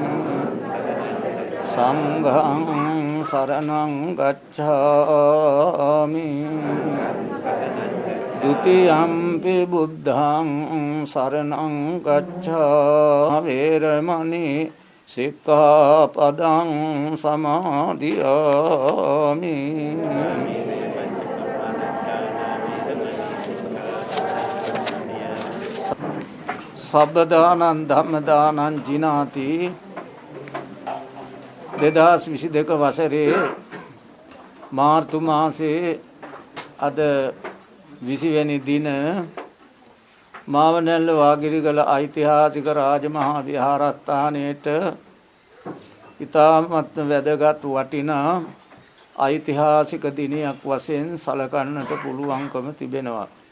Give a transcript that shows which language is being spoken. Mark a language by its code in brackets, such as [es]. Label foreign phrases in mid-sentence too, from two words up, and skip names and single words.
[pi] සංඝං සරණං ගච්ඡාමි ဒုတိယံ පි බුද්ධං සරණං ගච්ඡාමි වේරමණී සික්ඛාපදං සමාදියාමි සබ්බදානං ධම්මදානං ජිනාති [si] 2022 වසරේ මාර්තු මාසයේ අද 20 වෙනි දින මාවනැල්ල වාගිරිගල ඓතිහාසික රාජමහා විහාරස්ථානයේට ඉතාමත් වැදගත් වටිනා ඓතිහාසික දිනයක් වශයෙන් සලකන්නට පුළුවන්කම තිබෙනවා.